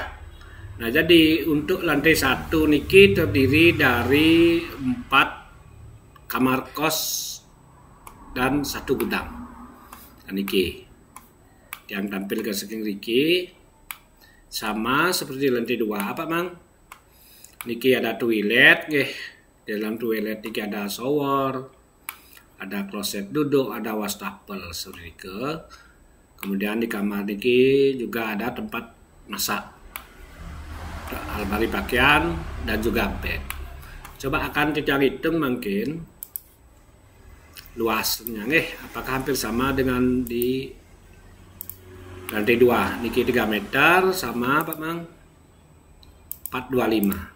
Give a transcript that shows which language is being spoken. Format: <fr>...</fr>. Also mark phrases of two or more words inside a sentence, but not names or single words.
<id>Nah, jadi untuk lantai 1 niki terdiri dari 4 kamar kos dan 1 gudang. Nah, niki yang tampil ke</id> <ban>saking riki</ban> <id>sama seperti lantai 2 Pak Mang. Niki ada toilet nggih. Dalam toilet niki ada shower, ada kloset duduk, ada wastafel seperti itu. Kemudian di kamar niki juga ada tempat masak, almari pakaian dan juga bed. Coba akan kita hitung mungkin luasnya nggih, apakah hampir sama dengan di lantai 2 niki 3 meter sama Pak Mang 425.</id>